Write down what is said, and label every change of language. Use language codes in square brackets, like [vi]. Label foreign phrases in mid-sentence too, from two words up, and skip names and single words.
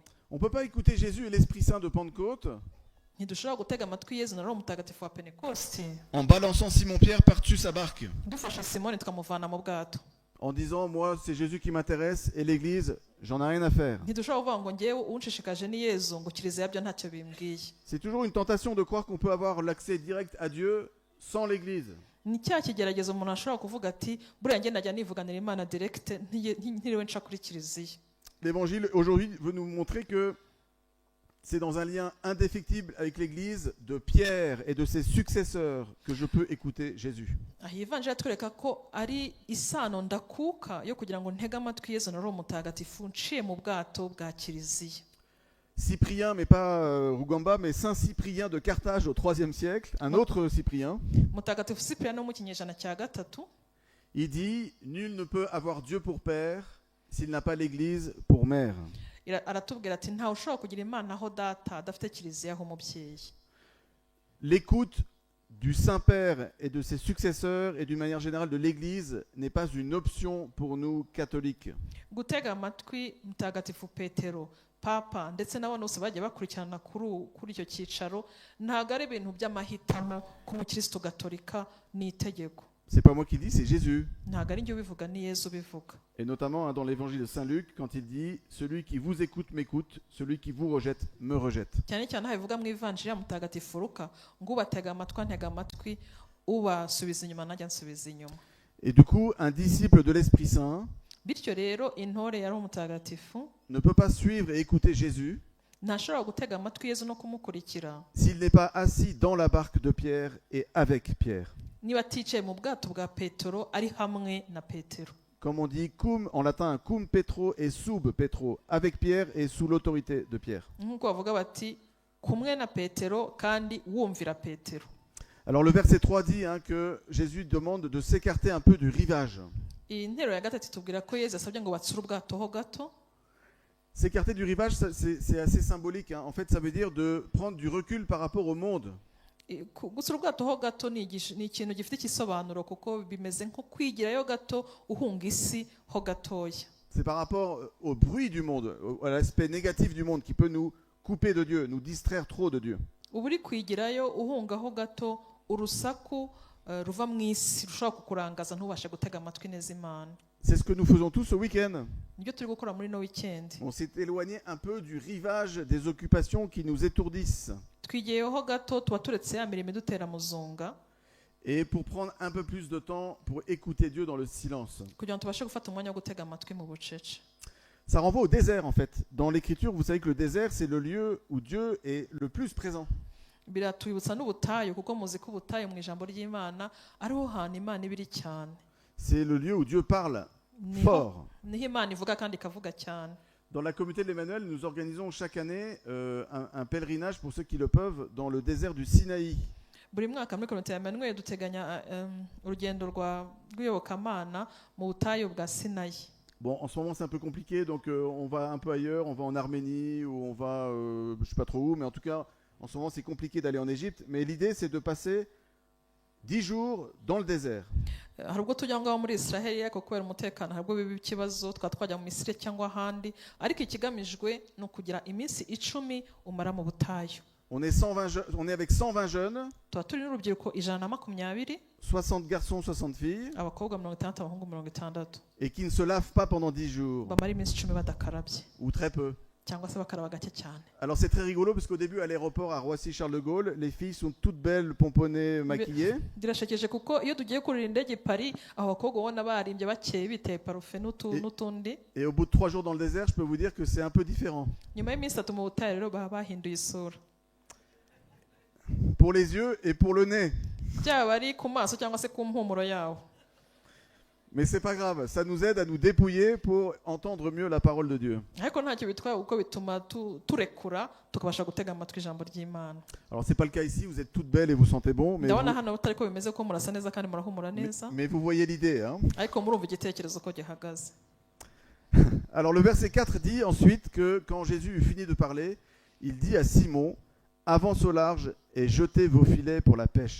[fr] On ne peut pas écouter Jésus et l'Esprit Saint de Pentecôte [rw] ntidushobora gutega amatwi yezu na roho mutagatifu wa pentekosti [fr] en balançant Simon-Pierre par-dessus sa barque, [rw] dufasha simoni tukamuvana mu bwato, [fr] en disant moi c'est Jésus qui m'intéresse et l'Église j'en ai rien à faire. [rw] ntidushobora kuvuga ngo ngewe unshishikaje ni yezu ngo kiliziya byo ntacyo bimbwiye. [fr] C'est toujours une tentation de croire qu'on peut avoir l'accès direct à Dieu sans l'Église. [rw] Ni cya kigeragezo umuntu ashobora kuvuga ati buriya njye najya nivuganira imana direct ntiriwe nca kuri kiliziya. [fr] L'évangile aujourd'hui veut nous montrer que c'est dans un lien indéfectible avec l'Église de Pierre et de ses successeurs que je peux écouter Jésus. [rw] Aha ivanjiri atwereka ko ari isano ndakuka yo kugira ngo ntege amatwi yezu na roho mutagatifu nciye mu bwato bwa kiliziya. [fr] Cyprien, mais pas Rugamba, mais Saint Cyprien de Carthage au IIIe siècle, un autre Cyprien, [rw] mutagatifu Cyprien mu kinyejana cya gatatu, [fr] il dit « Nul ne peut avoir Dieu pour père s'il n'a pas l'Église pour mère ». [rw] aratubwira ati ntawe ushobora kugira imana aho data adafite kiliziya aho umubyeyi. [fr] L'écoute du Saint-Père et de ses successeurs et d'une manière générale de l'Église n'est pas une option pour nous catholiques. [rw] Gutega amatwi mutagatifu Petero, papa ndetse n'abandi bose bagiye bakurikirana kuri icyo cyicaro ntabwo ari ibintu by'amahitamo ku mukristo gatolika ni itegeko. [fr] C'est pas moi qui dis, c'est Jésus. [rw] Ntabwo ari njye ubivuga ni Yesu ubivuga. [fr] Et notamment dans l'évangile de Saint Luc, quand il dit « Celui qui vous écoute m'écoute, celui qui vous rejette me rejette ». [rw] cyane cyane aho bivuga mu ivanjiri ya mutagatifu Luka ngo ubatega amatwi antega amatwi, ubasubiza inyuma najya nsubiza inyuma. [fr] Et du coup, un disciple de l'Esprit Saint [rw] Bityo rero intore ya roho mutagatifu [fr] ne peut pas suivre et écouter Jésus [rw] ntashobora gutega amatwi Yesu no kumukurikira [fr] s'il n'est pas assis dans la barque de Pierre et avec Pierre. [rw] niba aticaye mu bwato bwa Petero ari hamwe na Petero. [fr] Comme on dit cum en latin, [la] cum Petro et sub Petro, [fr] avec Pierre et sous l'autorité de Pierre. [rw] Nk'uko bavuga bati kumwe na Petero kandi wumvira Petero. [fr] Alors le verset 3 dit que Jésus demande de s'écarter un peu du rivage. [rw] Iyi ntero ya gatatu tubwira ko Yesu asabye ngo batsure ubwato ho gato. [fr] S'écarter du rivage, c'est assez symbolique. En fait, ça veut dire de prendre du recul par rapport au monde. [rw] Gutsura ubwato ho gato ni ikintu gifite ikisobanuro kuko bimeze nko kwigirayo gato uhunga isi ho gatoya. [fr] C'est par rapport au bruit du monde, à l'aspect négatif du monde qui peut nous couper de Dieu, nous distraire trop de Dieu. [rw] Uba uri kwigirayo uhunga ho gato urusaku ruva mu isi rushobora kukurangaza ntubashe gutega amatwi neza Imana. [fr] C'est ce que nous faisons tous ce week-end. [rw] Nibyo turi gukora muri no weekend. [fr] On s'est éloigné un peu du rivage des occupations qui nous étourdissent. [rw] Twigiyeho gato tuba turetse ya mirimo idutera muzunga. [fr] Et pour prendre un peu plus de temps pour écouter Dieu dans le silence. [rw] Kugira ngo tubashe gufata umwanya wo gutega amatwi mu bucece. [fr] Ça renvoie au désert en fait. Dans l'Écriture, vous savez que le désert, c'est le lieu où Dieu est le plus présent. [rw] Biratwibutsa n'ubutayu kuko muzi ko ubutayu mu ijambo ry'Imana ariho hantu Imana ibiri cyane. [fr] C'est le lieu où Dieu parle fort. [rw] Niho Imana ivuga kandi ikavuga cyane. [fr] Dans la communauté de l'Emmanuel, nous organisons chaque année un pèlerinage pour ceux qui le peuvent dans le désert du Sinaï. [rw] Buri mwaka muri komite ya Emmanuel duteganya urugendo rw'iyobokamana mu butayu bwa Sinayi. [fr] Bon, en ce moment c'est un peu compliqué, donc on va un peu ailleurs, on va en Arménie ou on va, je sais pas trop où, mais en tout cas, en ce moment c'est compliqué d'aller en Égypte. Mais l'idée c'est de passer 10 jours dans le désert. [rw] Hari ubwo tujya ngaho muri Israel ariko kubera umutekano hari ubwo biba ikibazo twajya mu Misiri cyangwa ahandi, ariko ikigamijwe ni ukugira iminsi 10 umara mu butayu. [fr] On est avec 120 jeunes, [rw] tuba turi n'urubyiruko 120, [fr] 60 garçons, 60 filles, [rw] abakobwa 60, abahungu 60, [fr] et qui ne se lavent pas pendant 10 jours, [rw] bamara iminsi 10 badakarabye [fr] ou très peu. [rw] cyangwa se bakaraba gake cyane. [fr] Alors c'est très rigolo parce qu'au début à l'aéroport à Roissy-Charles de Gaulle, les filles sont toutes belles, pomponnées, maquillées. [rw] Birashekeje kuko iyo tugiye kurira indege Paris aho bakobwa ubona barimbye bakeye biteye parufe n'utundi. [fr] Et au bout de 3 jours dans le désert, je peux vous dire que c'est un peu différent. [rw] Nyuma y'iminsi 3 mu butayu rero baba bahinduye isura. [fr] Pour les yeux et pour le nez. [rw] Byaba ari ku maso cyangwa se ku mpumuro yawo. [fr] Mais c'est pas grave, ça nous aide à nous dépouiller pour entendre mieux la parole de Dieu. [rw] Ariko ntacyo bitwaye kuko bituma turekura tukabasha gutega amatwi ijambo ry'Imana. [fr] Alors c'est pas le cas ici, vous êtes toutes belles et vous sentez bon, [rw] ndabona hano utari ko bimeze ko murasa neza kandi murahumura neza. [fr] Mais vous voyez l'idée, hein. [rw] Ariko murumva igitekerezo ko gihagaze. [fr] Alors le verset 4 dit ensuite que quand Jésus eut fini de parler, il dit à Simon: avance au large et jetez vos filets pour la pêche.